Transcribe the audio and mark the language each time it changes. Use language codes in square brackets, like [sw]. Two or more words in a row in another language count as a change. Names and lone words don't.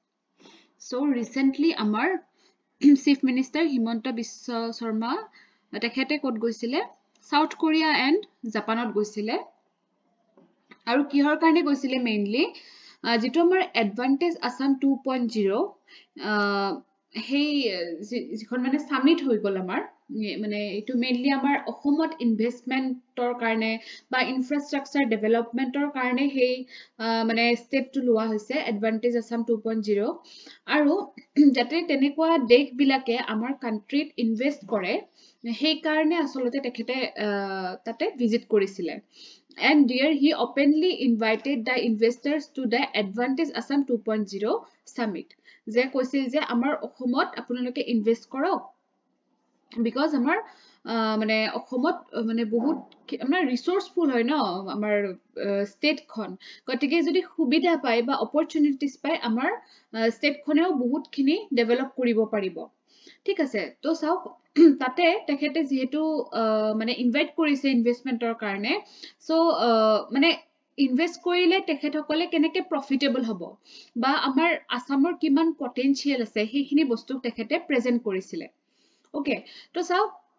[en] So recently, our Chief Minister [as] Himanta Biswa Sharma tekhete kot goisile South Korea and Japanot goisile aru kihor karone goisile mainly jitu amar advantage Assam 2.0 hey jikhon mane summit hoi gol amar মানে এটো মেইনলি আমাৰ অসমত ইনভেষ্টমেন্টৰ কাৰণে বা [en] infrastructure developmentৰ [as] কাৰণে হেই মানে ষ্টেপটো লোৱা হৈছে এডভান্টেজ আসাম 2.0 আৰু যাতে তেনেকুৱা দেশ বিলাকে আমাৰ কান্ট্ৰিত ইনভেষ্ট কৰে হেই কাৰণে আসলতে তেখেতে তাতে ভিজিট কৰিছিলে [en] and there he openly invited the investors to the advantage Assam 2.0 summit [as] যে কৈছিল যে আমাৰ অসমত আপোনালোকে ইনভেষ্ট কৰক because আমাৰ মানে অসমত মানে বহুত আমাৰ ৰিসোৰ্সফুল হয় ন আমাৰ ষ্টেট খন গতিকে যদি সুবিধা পায় বা অপৰচুনিটিজ পায় আমাৰ ষ্টেট খনেও বহুত খিনি ডেভেলপ কৰিব পাৰিব ঠিক আছে তো চাওক তাতে তেখেতে যেহেতু মানে ইনভাইট কৰিছে ইনভেষ্টমেন্টৰ কাৰণে সো মানে ইনভেষ্ট কৰিলে তেখেতসকলে কেনেকে প্ৰফিটেবল হ'ব বা আমাৰ আসামৰ কিমান পটেনশিয়াল আছে সেইখিনি বস্তু তেখেতে প্ৰেজেন্ট কৰিছিলে ওকে তো চাওক